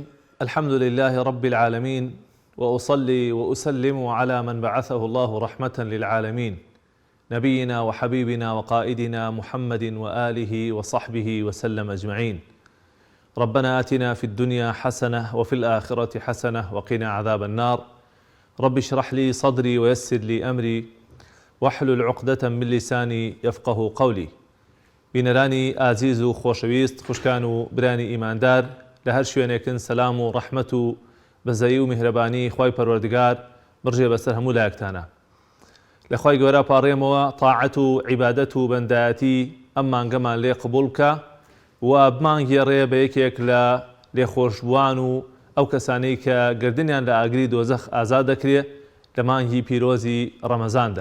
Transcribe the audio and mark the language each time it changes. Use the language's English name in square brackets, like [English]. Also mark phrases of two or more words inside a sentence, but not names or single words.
[Arabic] الحمد لله رب العالمين، وأصلي وأسلم على من بعثه الله رحمة للعالمين، نبينا وحبيبنا وقائدنا محمد وآله وصحبه وسلم أجمعين. ربنا آتنا في الدنيا حسنة وفي الآخرة حسنة وقنا عذاب النار. رب اشرح لي صدري ويسر لي أمري واحلل عقدة من لساني يفقه قولي. [Central Kurdish] بینەرانی ئازیز و خۆشەویست، خوشکان و برانی ئیماندار لە هەر شوێنێکن، سەلام و ڕەحمەت و بەزەیی و میهرەبانی خوای پەروەردگار بڕژێ بەسەر هەموو لایەکتانە. لە خوای گەورە پاڕێمەوە تاعەت و عیبادەت و بەندایەتی ئەم مانگەمان لێ قبوڵ بکە و بمانگێڕێ بە یەکێک لە لێخۆشبووان و ئەو کەسانەی کە گردنیان لە ئاگری دۆزەخ ئازاد دەکرێ لە مانگی پیرۆزی ڕەمەزاندا.